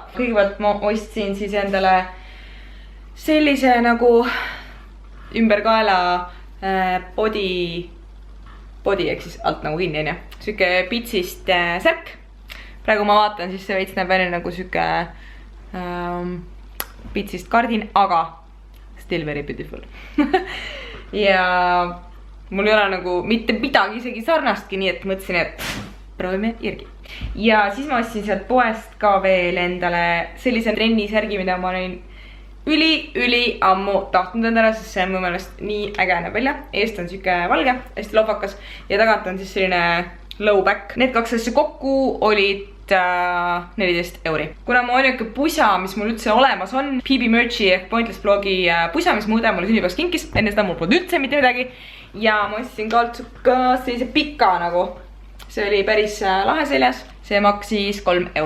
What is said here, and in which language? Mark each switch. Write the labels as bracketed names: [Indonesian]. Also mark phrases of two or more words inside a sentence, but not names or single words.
[Estonian] Kõigepealt ma ostsin siis endale sellise nagu ümberkaela body ehk siis alt nagu kinni on ja süke pitsist särk. Praegu ma vaatan, siis see veits näeb välja nagu süke pitsist kardin, aga [English] still very beautiful. [Estonian] Ja mul ei ole nagu mitte midagi isegi sarnastki, nii et mõtlesin, et proovime järgi. Ja siis ma ostsin sealt poest ka veel endale sellise trennisärgi, mida ma olin üli ammu tahtnud endale, sest see on mu meelest nii äge näeb välja. Eest on süke valge, hästi lohvakas ja tagant on siis selline [English] low back. [Estonian] Need 2 asja kokku olid 14 €. Kuna mu ainuke pusa, mis mul üldse olemas on, PB Merchi ehk Pointless blogi pusa, mis mu õde mulle sünnipäevaks kinkis, enne seda mul polnud üldse mitte midagi. Ja ma ostsin kaltsuka sellise pika nagu, see oli päris lahe seljas, see maksis 3 €.